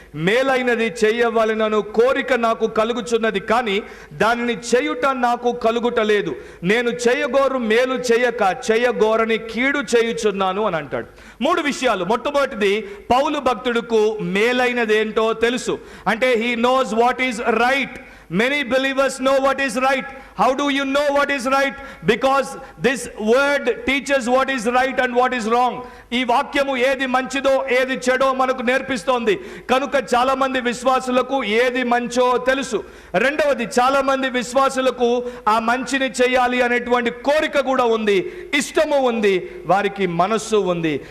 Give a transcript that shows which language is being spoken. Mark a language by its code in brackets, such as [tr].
[te] మేలైనది చేయవలెనను కోరిక నాకు కలుగుచున్నది, కానీ దానిని చేయుట నాకు కలుగుటలేదు. నేను చేయగోరు మేలు చేయక చేయగోరని కీడు చేయుచున్నాను అని అంటాడు. 3 విషయాలు. మొట్టమొదటిది, పౌలు భక్తుడుకు మేలైనది ఏంటో తెలుసు. అంటే [en] He knows what is right. Many believers know what is right. How do you know what is right? Because this word teaches what is right and what is wrong. [te] ఈ వాక్యము ఏది మంచిదో ఏది చెడో మనకు నేర్పిస్తోంది. కనుక చాలా మంది విశ్వాసులకు ఏది మంచో తెలుసు. రెండవది, చాలా మంది విశ్వాసులకు ఆ మంచిని చేయాలి అనేటువంటి కోరిక కూడా ఉంది, ఇష్టము ఉంది, వారికి మనస్సు ఉంది.